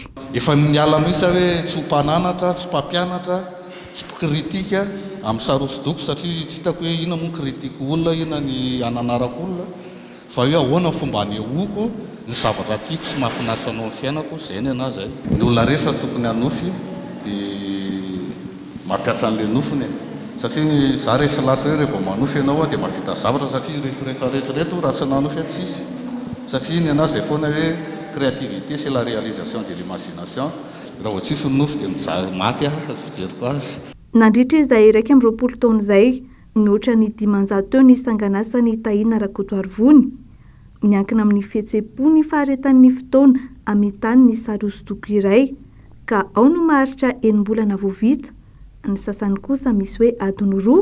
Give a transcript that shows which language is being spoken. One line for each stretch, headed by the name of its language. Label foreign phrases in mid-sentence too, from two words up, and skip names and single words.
Malagasy: Efa miala mihitsy hoe tsy mpananatra, tsy mpampianatra, tsy mpikritika amin'ny sary hosodoko satria tsy hitako hoe ina moa kritika olona, ina ny ananarako olona, fa hoe ahoana fomba anehoako ny zavatra tiako sy mahafinaritra anao amin'ny fiainako, izay ny anazy zay. Ny olona rehetra tokony hanofy dia mampiatra an'ilay nofony satria za resy lahatra hoe rehefa manofy ianao dia mahavita zavatra satria rehetrarehetra raha tsy nanofy tsisy satria ny anazy zay foana hoe
French: créativité c'est la réalisation de l'imagination.
Malagasy: Raha vao tsisy nofy dia mijaly maty fijeriko azy. Nandritra izay 20 taona izay mihoatra ny 500 teo ny sanganasany Tahina Rakotoarivony. Miankina amin'ny fihetseham-po ny faharetan'ny fotoana hamitany ny sary hosodoko iray ka ao no maharitra 9 mbolana vao vita, ny sasany kosa misy hoe adiny 2.